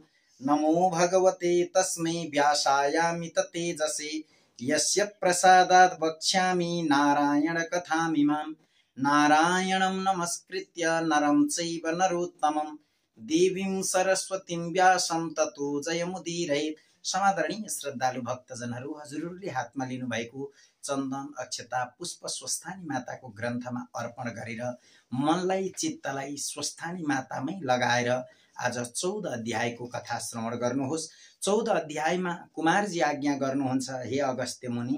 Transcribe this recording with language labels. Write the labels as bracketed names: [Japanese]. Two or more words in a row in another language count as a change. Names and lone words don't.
[Sanskrit] नमो भगवते तस्मै व्यासायामित तेजसे यस्य प्रसादात् वक्ष्यामि नारायण कथामिमां। नारायणं नमस्कृत्य नरं चैव नरोत्तमं देवीं सरस्वतीं व्यासं ततो जयमुदीरयेत्। [Nepali] समादरणीय श्रद्धालु भक्तजनहरू, हजुरहरूले हातमा लिनुभएको चन्दन, अक्षता, पुष्प स्वस्थानी माताको ग्रन्थमा अर्पण गरेर मनलाई, चित्तलाई स्वस्थानी मातामै लगाएर आज 14 अध्यायको कथा श्रवण गर्नुहोस्। 14 अध्यायमा कुमारजी आज्ञा गर्नुहुन्छ, हे अगस्त्य मुनि।